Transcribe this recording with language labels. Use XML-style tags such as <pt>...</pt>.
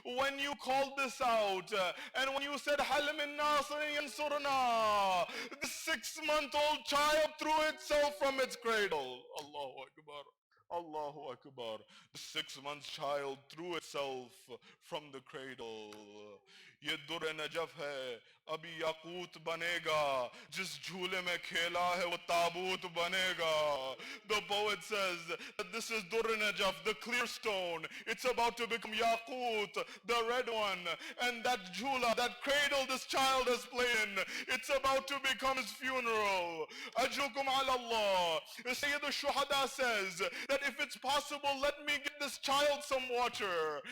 <en>When you called this out, and when you said,</en> <ar>Hal min nasirin yansurna,</ar> <en>the 6-month-old child threw itself from its cradle. Allahu Akbar. Allahu Akbar. The 6-month child threw itself from the cradle.</en> <hi>ये दुर Najaf है अभी याकूत बनेगा जिस झूले में खेला है वो ताबूत बनेगा.</hi> <en>The poet says that this is dur najaf, the clear stone. It's about to become yaqut, the red one. And that jhula, that cradle this child has played in, it's about to become his funeral.</en> <ar>Ajrukum ala Allah.</ar> <en>Sayyid al-Shuhada says that if it's possible, let me get this child some water.</en>